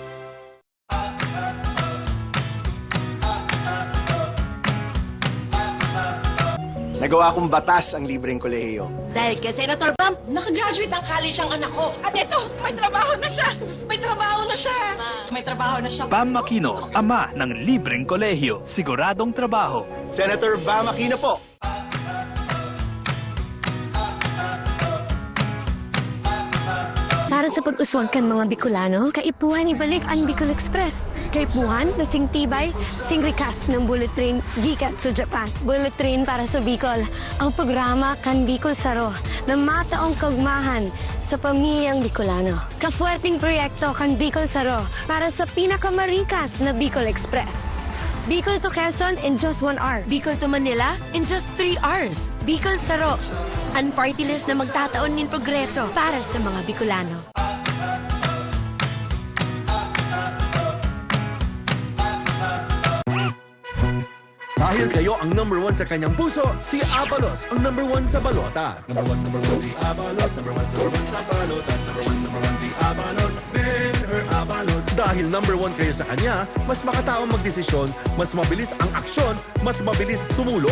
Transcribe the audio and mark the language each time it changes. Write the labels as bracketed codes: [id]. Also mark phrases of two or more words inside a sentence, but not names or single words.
[tl] Nagawa kong batas ang libreng kolehiyo. Dahil kay Senator Bam, nakagraduate ng college ang anak ko. At ito, may trabaho na siya. May trabaho na siya. May trabaho na siya. Bam Aquino, ama ng libreng kolehiyo. Siguradong trabaho. Senator Bam Aquino po. [bik] Para sa pag-uswag kan mga Bicolano, kaipuhan ibalik ang Bicol Express. Kaipuhan na sing tibay, sing rikas ng [en] bullet train [bik] gikat sa Japan. [en] Bullet train [bik] para sa Bicol, ang programa kan Bicol Saro na mataong kagmahan sa pamilyang Bicolano. Kafuerting proyekto kan Bicol Saro para sa pinakamarikas na Bicol Express. [en] Bicol to Quezon in just 1 hour. Bicol to Manila in just 3 hours. [tl] Bicol Saro, ang [en] party list [tl] na magtataon ng progreso para sa mga Bicolano. Dahil kayo ang number 1 sa kanyang puso, si Abalos ang number 1 sa balota. Number 1 si Abalos. Number 1 sa balota. Number 1 si Abalos. Her Abalos. Dahil number 1 kayo sa kanya, mas makataong magdesisyon, mas mabilis ang aksyon, mas mabilis tumulong.